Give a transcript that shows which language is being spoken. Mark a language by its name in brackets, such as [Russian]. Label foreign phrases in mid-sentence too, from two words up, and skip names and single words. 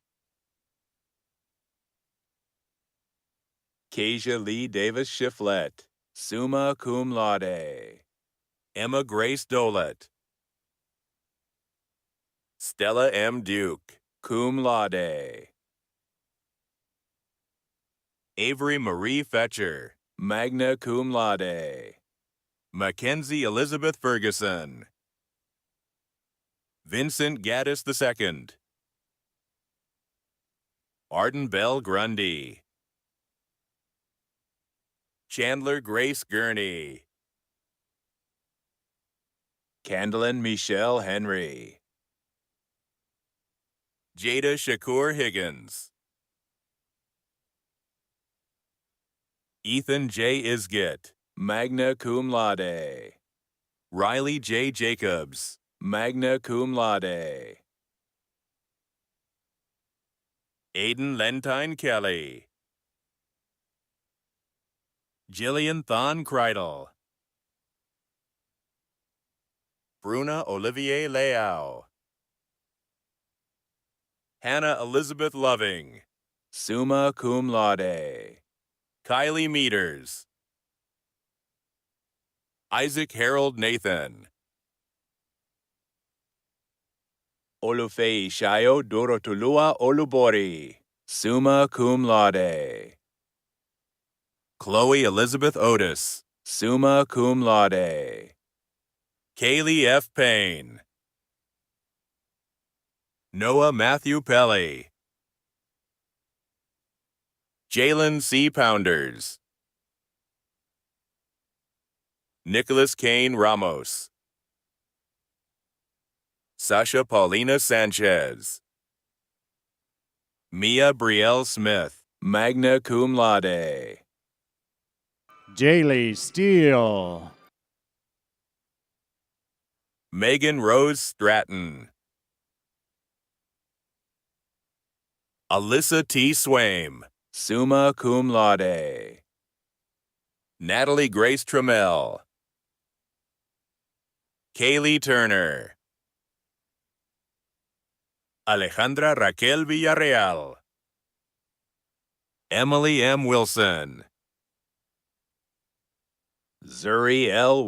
[English] Kasia Lee Davis Shiflett, [Latin] summa cum laude. [English] Emma Grace Dolet. Stella M. Duke, [Latin] cum laude. [English] Avery Marie Fetcher, [Latin] magna cum laude. [English] Mackenzie Elizabeth Ferguson. Vincent Gaddis II. Arden Bell Grundy. Chandler Grace Gurney. Candlin Michelle Henry. Jada Shakur Higgins. Ethan J. Isgett, [Latin] magna cum laude. [English] Riley J. Jacobs, [Latin] magna cum laude. [English] Aiden Lentine Kelly. Jillian Thon Kreidel. Bruna Olivier Leao. Hannah Elizabeth Loving, [Latin] summa cum laude. [English] Kylie Meters. Isaac Harold Nathan. Olufei Shayo Dorotulua Olubori, [Latin] summa cum laude. [English] Chloe Elizabeth Otis, [Latin] summa cum laude. [English] Kaylee F. Payne. Noah Matthew Pelly. Jalen C. Pounders. Nicholas Kane Ramos. Sasha Paulina Sanchez. Mia Brielle Smith, [Latin] magna cum laude. [English] Jaylee Steele. Megan Rose Stratton. Alyssa T. Swaim, [Latin] summa cum laude. [English] Natalie Grace Trammell. Kaylee Turner. Alejandra Raquel Villarreal. Emily M. Wilson. Zuri L.